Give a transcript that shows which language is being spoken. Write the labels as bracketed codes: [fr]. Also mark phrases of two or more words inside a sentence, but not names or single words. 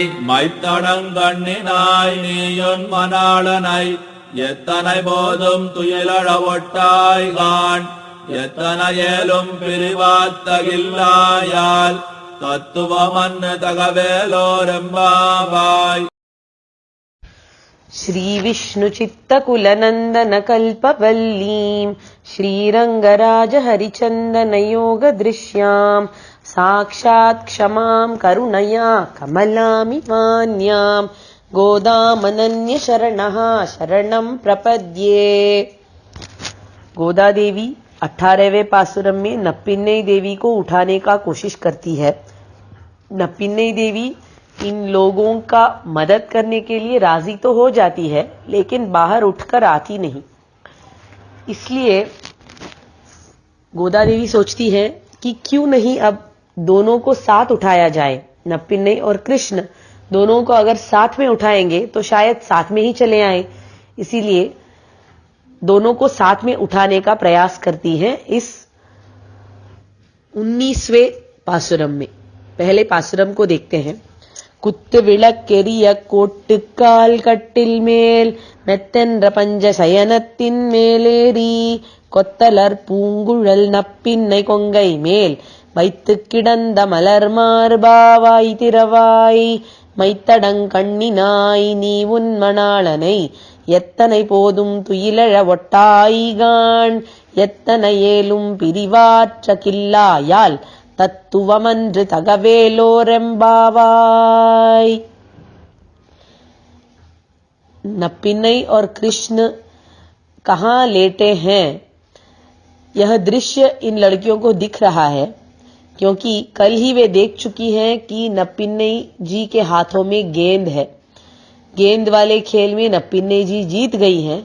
[ta] மைத்தடங்கண்ணினாய் நீயொன் மணாளனை எத்தனை போதும் துயிலழ ஒட்டாய்கான் எத்தனையேலும் பிரிவாத்தகில்லாயால் தத்துவமன்னு தகவேலோரெம்பாவாய். [sa] श्रीविष्णुचित्तकुलनन्दनकल्पवल्लीं श्रीरङ्गराजहरिचन्दनयोगदृश्यां साक्षात् क्षमां करुणया कमलामिमान्यां गोदामनन्यशरणः शरणं प्रपद्ये। [hi] गोदा देवी 18वें पासुरम में नप्पिन्नई देवी को उठाने का कोशिश करती है। नप्पिन्नई देवी इन लोगों का मदद करने के लिए राजी तो हो जाती है, लेकिन बाहर उठकर आती नहीं। इसलिए गोदा देवी सोचती है कि क्यों नहीं अब दोनों को साथ उठाया जाए। नप्पिन्नई और कृष्ण दोनों को अगर साथ में उठाएंगे तो शायद साथ में ही चले आए। इसीलिए दोनों को साथ में उठाने का प्रयास करती हैं। इस 19वें पासुरम में पहले पासुरम को देखते हैं। [ta] குத்து விளக்கெரிய கோட்டுக்கால் கட்டில் மேல் மெத்தென்ற பஞ்ச சயனத்தின் மேலேறி கொத்தலர் பூங்குழல் நப்பின்னை கொங்கை மேல் வைத்து கிடந்த மலர் மார்பாவாய் திறவாய் மைத்தடங்கண்ணினாய் நீ உன் மணாளனை எத்தனை போதும் துயிலழ ஒட்டாய்கான் எத்தனையேலும் பிரிவாற்ற கில்லாயால் தத்துவமன்று தகவேலோரெம்பாவாய்। [hi] नप्पिन्नई और कृष्ण कहाँ लेटे हैं, यह दृश्य इन लड़कियों को दिख रहा है, क्योंकि कल ही वे देख चुकी हैं कि नप्पिन्नई जी के हाथों में गेंद है। गेंद वाले खेल में नप्पिन्नई जी जीत गई हैं।